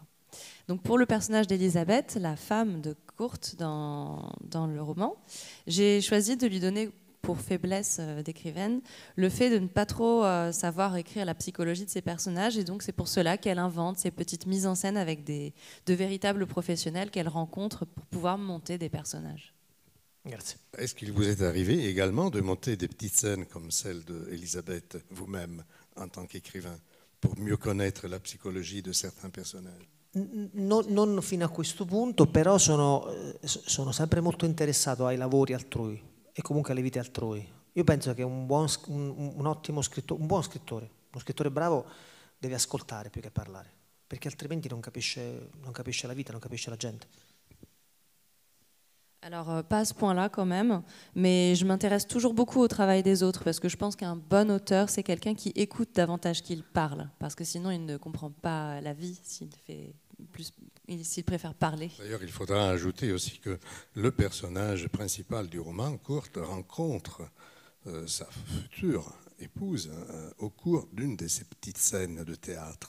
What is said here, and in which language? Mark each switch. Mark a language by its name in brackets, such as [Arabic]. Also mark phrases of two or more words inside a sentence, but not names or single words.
[French] Donc pour le personnage d'Elisabeth, la femme de Kurt dans le roman, j'ai choisi de lui donner pour faiblesse d'écrivaine le fait de ne pas trop savoir écrire la psychologie de ses personnages et donc c'est pour cela qu'elle invente ces petites mises en scène avec de véritables professionnels qu'elle rencontre pour pouvoir monter des personnages. [Italian] Grazie. [French] Est-ce qu'il vous est arrivé également de monter des petites scènes comme celle d'Elisabeth vous-même en tant qu'écrivain pour mieux connaître la psychologie de certains personnages? [Italian] Non fino a questo punto, però sono sempre molto interessato ai lavori altrui e comunque alle vite altrui. Io penso che un ottimo scrittore, uno scrittore bravo deve ascoltare più che parlare, perché altrimenti non capisce la vita, non capisce la gente. [French] Alors, pas à ce point-là quand même, mais je m'intéresse toujours beaucoup au travail des autres parce que je pense qu'un bon auteur, c'est quelqu'un qui écoute davantage qu'il parle, parce que sinon il ne comprend pas la vie s'il préfère parler. D'ailleurs, il faudra ajouter aussi que le personnage principal du roman, Kurt, rencontre sa future épouse au cours d'une de ces petites scènes de théâtre.